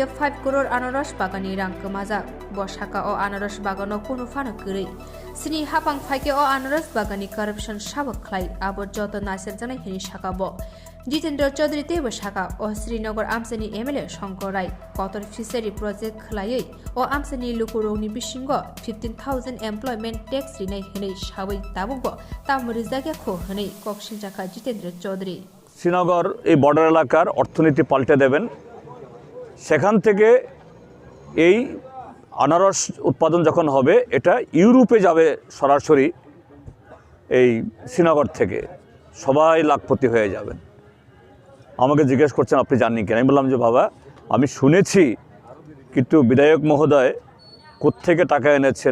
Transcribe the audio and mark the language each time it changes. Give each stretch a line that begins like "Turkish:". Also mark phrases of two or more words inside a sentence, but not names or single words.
Kok Borok: 5 crore anaros bagani rang kemajak bo saka o anaros bagano kono phano gwerui sini hapang phaike o anaros bagani corruption sabak khlai abo joto naisirjanai hini saka bo Jitendra Chowdhury tebo saka o Srinagar amsani MLA Shankar Rai kotor
English: fishery project
Kok Borok: khlaioi o amsani lukurokni bisingo 15,000
English: employment tax
Kok Borok: rinai hini সাবই তাবুক তামরিজাকে খো হনে কক্সিলচাখা জিতেন্দ্র চৌধুরী
Bangla: শ্রীনগর এই বর্ডার এলাকার অর্থনীতি পাল্টে দেবেন সেখান থেকে এই আনারস উৎপাদন যখন হবে এটা ইউরোপে যাবে সরাসরি এই শ্রীনগর থেকে সবাই লাখপতি হয়ে যাবেন আমাকে জিজ্ঞেস করছেন আপনি জানেন কিনা আমি বললাম যে বাবা আমি শুনেছি কিন্তু বিধায়ক মহোদয় কোত্থেকে টাকা এনেছেন